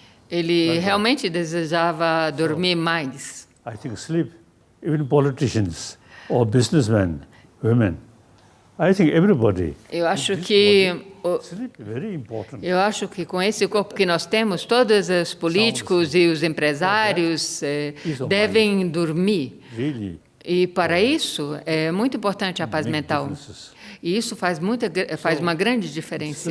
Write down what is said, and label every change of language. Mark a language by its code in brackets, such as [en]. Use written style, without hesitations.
[pt] Ele realmente desejava dormir mais. [en] I think sleep, even politicians or businessmen, women, I think everybody. [pt] Eu acho que [en] Sleep is very important. [pt] com esse corpo que nós temos, todos os políticos e os empresários devem dormir. [en] Really, [pt] E para isso é muito importante a paz mental. [en] differences. [pt] E isso faz uma grande diferença.